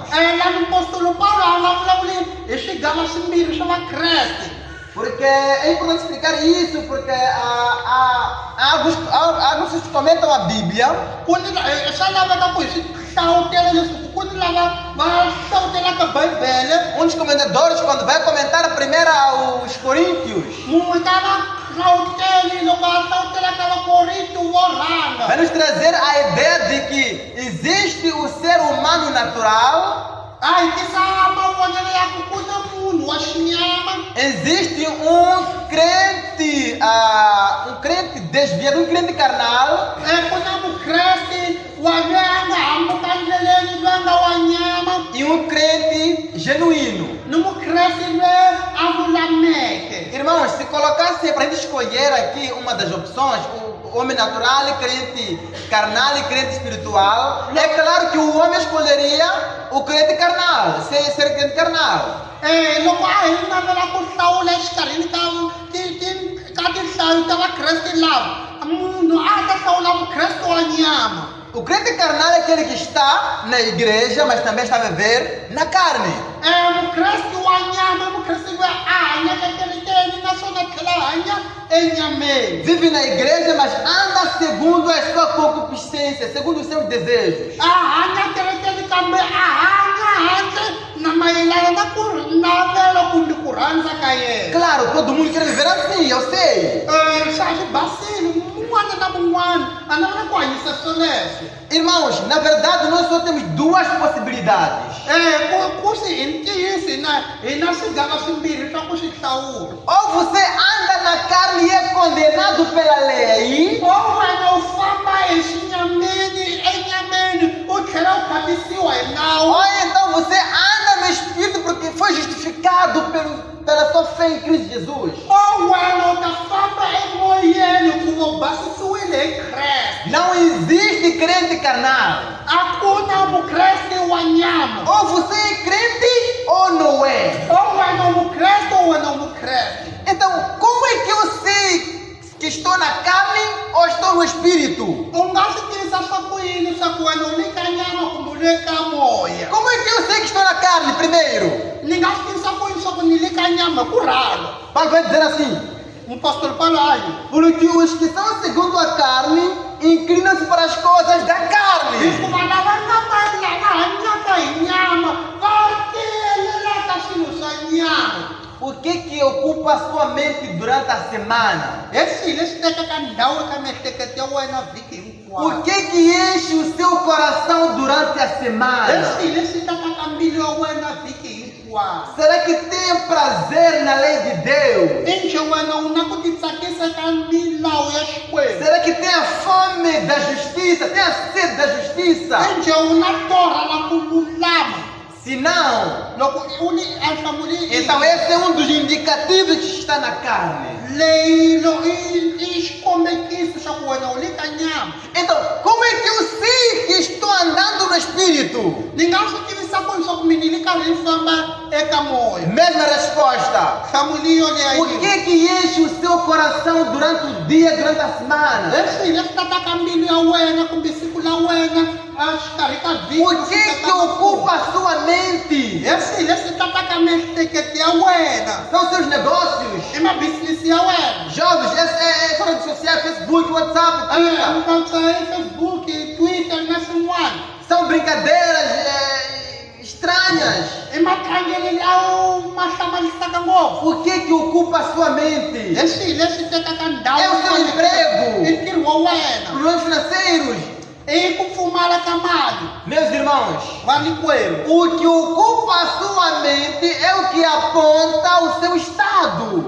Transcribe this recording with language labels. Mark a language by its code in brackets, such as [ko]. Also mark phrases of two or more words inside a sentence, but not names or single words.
[pt] Lá no apóstolo [ts] Paulo a nga vulavuli hi swigama swimbirhi swa vakreste. [pt] Porque é importante explicar isso, porque alguns que comentam a Bíblia, [ts] Swa laveka ku hi swi hlavutela leswi ku ni lava va hlavutela ka Bibele. [pt] uns comentadores, quando vai comentar primeiro aos Coríntios, [ts] Mun'we ta va hlavuteli loko a hlavutela ka vakorinto vo rhanga. [pt] vai nos trazer a ideia de que existe o ser humano natural, [ts] A hi tisa mavonelo ya ku ku na munhu wa xinyama, [pt] existe um crente desviado, um crente carnal, [ts] ku na vukreste wa loyi a nga hambuka ndleleni loyi a nga wa nyama, [pt] e um crente genuíno. [ts] ni mukreste loyi a lulameke. [pt] Irmãos, se colocasse para a gente escolher aqui uma das opções, o homem natural, crente carnal e crente espiritual, é claro que o homem escolheria o crente carnal, ser crente carnal. [ts] Loko ahina vela ku hlawula exikarhini ka tinhlayo ta vakreste lava munhu a ta hlawula vukreste wa nyama. [pt] O crente carnal é aquele que está na igreja, mas também está a viver na carne. [ts] Vukreste wa nyama vukreste loyi a hanyaka kerekeni naswona tlhela hanya enyameni. [pt] Vive na igreja, mas anda segundo a sua concupiscência, segundo os seus desejos. [ts] A hanya kerekeni kambe a hanya handle na mayelana na ku navela kumbe ku rhandza ka yena. [pt] Claro, todo mundo quer viver assim, eu sei. [ts] Swa swi basile mun'wana na mun'wana a navela ku hanyisa swoleswo. [pt] Irmãos, na verdade nós só temos duas possibilidades. [ts] Kusi hi ntiyiso hina swigava swimbirhi swa ku swi hlawula. [pt] Ou você anda na carne e é condenado pela lei, [ts] Ou wena u famba hi xinyameni enyameni u tlhela u khatisiwa hi nawu. [pt] ou então você anda no Espírito porque foi justificado pela sua fé em Cristo Jesus. [ts] Ou wena u ta famba emoyeni hikuva u basisiwile hi Kreste. [pt] Não existe crente carnal. [ts] A ku na vukreste wa nyama. [pt] Ou você é crente ou não é. [ts] Ou wena u mukreste ou wena u mukreste. [pt] Então, como é que eu sei que estou na carne ou estou no Espírito? [ts] U nga swi tivisa swa ku yini swa ku wena u le ka nyama kumbe u le ka moya? [pt] Como é que eu sei que estou na carne primeiro? [ts] Ni nga swi tivisa ku yini swa ku ni le ka nyama ku ralo? [pt] Paulo vai dizer assim: O pastor Paulo aí. porque os que são segundo a carne inclinam-se para as coisas da carne. [ts] Hikuva lava nga hanyaka hi nyama va tiyelelaka swilo swa nyama. [pt] O que ocupa a sua mente durante a semana? [ts] Hi swilo leswi tekaka ndhawu eka miehleketo ya wena vhiki hinkwayo. [pt] O que enche o seu coração durante a [ts] Hi [pt] semana? [ts] swilo leswi tekaka mbilu ya wena vhiki hinkwayo. [pt] Será que tem prazer na lei de Deus? [ts] I njhe wena u na ku titsakisa eka milawu ya Xikwembu. [pt] Será que tem a fome da justiça? Tem a sede da justiça? [ts] I njhe u na torha na ku lulama. [pt] Se não, [ts] Loko u ni a hlamuli [pt] então esse é um dos indicativos que está na carne. [ts] leyilo i xikombekiso xa ku wena u le ka nyama. [pt] Então, como é que eu sei que estou andando no Espírito? [ts] Ni nga swi tivisa ku leswaku mina ni le karhi ni famba eka moya. [pt] Mesma resposta. [ts] Hlamuli yoleya [pt] O que enche o seu coração durante o dia, durante a semana? [ts] hi swihi leswi tataka mbilu ya wena kumbe siku la wena exikarhi ka vhiki. [pt] O que ocupa a sua mente? [ts] hi swihi leswi tataka miehleketo ya wena. [pt] São seus negócios. [ts] I mabisinisi ya wena. [pt] Jovens, é redes sociais, Facebook, WhatsApp, Twitter. [ts] Mpfapfa hi Facebook, Twitter na swin'wana. [pt] São brincadeiras estranhas. [ts] I matlangelo lawa ma hlamarisaka ngopfu. [pt] O que ocupa a sua mente? [ts] Hi swihi leswi tekaka ndhawu [pt] É o seu emprego. [ts] i ntirho wa wena. [pt] Problemas financeiros. [ts] I ku pfumala ka mali. [pt] Meus irmãos, [ts] Vanikwerhu. [pt] o que ocupa a sua mente é o que aponta o seu estado.